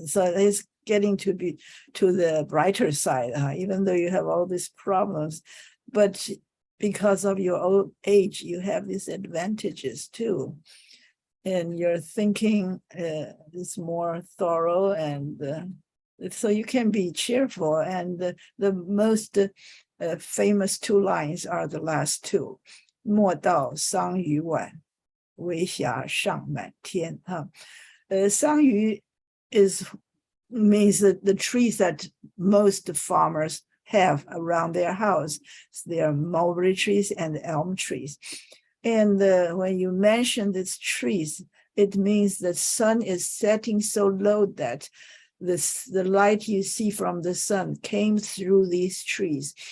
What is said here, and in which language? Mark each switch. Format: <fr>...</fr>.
<en>So it's getting to be to the brighter side, even though you have all these problems, but because of your old age, you have these advantages too. And your thinking is more thorough, and so you can be cheerful. And the most famous two lines are the last two.</en> <zh>莫道桑榆晚，微霞尚满天。</zh> <en>桑榆means the trees that most farmers have around their house. They are mulberry trees and elm trees. And when you mention these trees, it means the sun is setting so low that the light you see from the sun came through these trees.</en>